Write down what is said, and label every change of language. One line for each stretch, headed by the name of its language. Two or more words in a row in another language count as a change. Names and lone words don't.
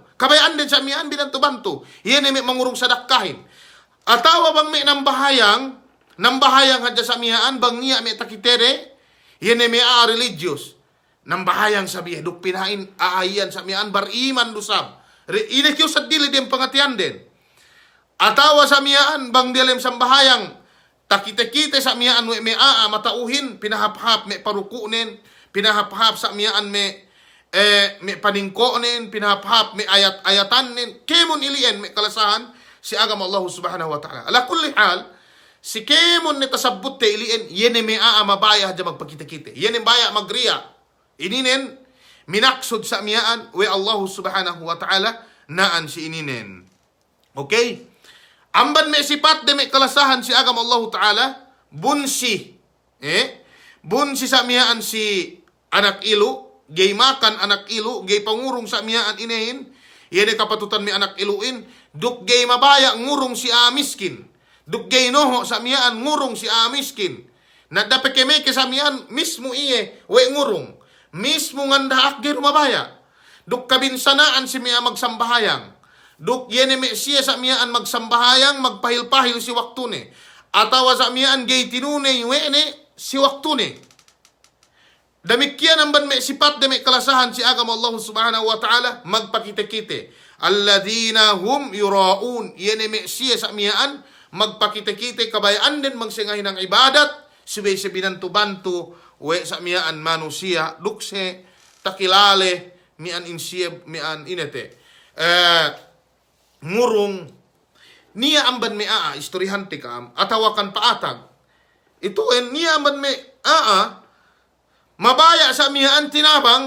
Yakan: Kabayaan din sa miyan binantu-bantu. Yan ay may mangurong sadakahin. Atawa bang may nambahayang hadya sa miyaan, bang niya may takitere, yan ay may religious. Nambahayang sabihin, duk pinain aayan sa miyaan, bar iman dusab. Inekyo sa dili din pangatian din. Atawa sa miyaan, bang dilim sambahayang, takite-kite sa miyaan may matauhin, pinahap-hap may parukunin, pinahap-hap sa miyaan may paningkonin, pinahap-hap may ayat-ayatanin, kemon ilian may kalasahan si agama Allah
Arabic: subhanahu wa ta'ala. Ala kulli hal,
Yakan: si kemon ni tasabut te ilian, yene may mabaya hadya magpakite-kite. Yene baya magriya. Ininen, minaksod sa miyaan, we Allah
Arabic: subhanahu wa ta'ala,
Yakan: naan si ininen. Okay? Amban may sipat de may kalasahan si agama Allah Ta'ala, bunsi. Bunsi sa miyaan si anak ilo, gay makan anak ilo, gay pangurong sa miyaan inahin, yan kapatutan mi anak iluin, duk gay mabaya ngurong si miskin. Duk gay noho sa miyaan ngurong si miskin. Nadapet keme ke sa miyaan, mismo iye, we ngurong. Mismo ngandaak gay rumabaya. Duk kabinsanaan si miya magsambahayang. Duk yene me siya sa miyaan magsambahayang, magpahil-pahil si waktune. Atawa sa miyaan gay tinunay wene si waktune. Damikyan ang ban me sipat de me kalasahan si agama Allah
Arabic: subhanahu wa ta'ala,
Yakan: magpakite-kite.
Arabic: Alladina hum yuraun.
Yakan: Yene me siya sa miyaan, magpakite-kite, kabayaan din magsingahin ng ibadat, subay si binantu-bantu, we sa miyaan manusia, dukse, takilale, mian insiya, mian inete. Ngurong niya amban me istorihante kam atawakan paatag ituin niya amban me mabaya sa miyaan tinabang